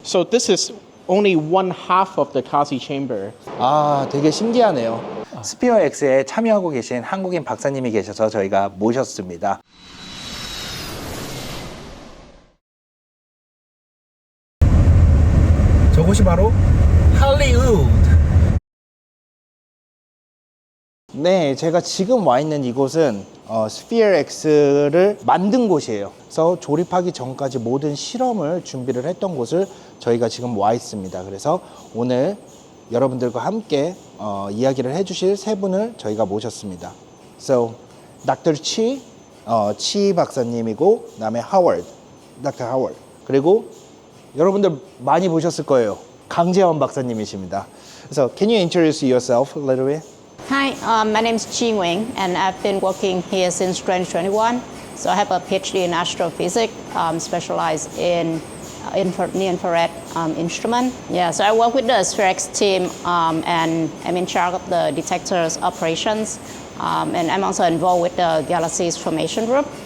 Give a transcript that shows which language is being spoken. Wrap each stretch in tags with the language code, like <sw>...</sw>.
<en>So this is only one half of the Kasi chamber.</en> <ko>아, 되게 신기하네요. 스피어엑스에 참여하고 계신 한국인 박사님이 계셔서 저희가 모셨습니다. 저곳이 바로 할리우드. 네, 제가 지금 와 있는 이곳은 SPHEREx를 만든 곳이에요. 그래서 조립하기 전까지 모든 실험을 준비를 했던 곳을 저희가 지금 와 있습니다. 그래서 오늘 여러분들과 함께 이야기를 해주실 세 분을 저희가 모셨습니다.</ko> <en>So, Dr.</en> <ko>Chi, 치 박사님이고, 그다음에 Howard, Dr. Howard. 그리고 여러분들 많이 보셨을 거예요. 강재원 박사님이십니다.</ko> <en>So, can you introduce yourself a little bit? Hi, my name is Chi Nguyen, and I've been working here since 2021. So I have a PhD in astrophysics, specialized in near-infrared instrument. Yeah, so I work with the SPHEREx team, and I'm in charge of the detectors operations, and I'm also involved with the galaxies formation group.</en>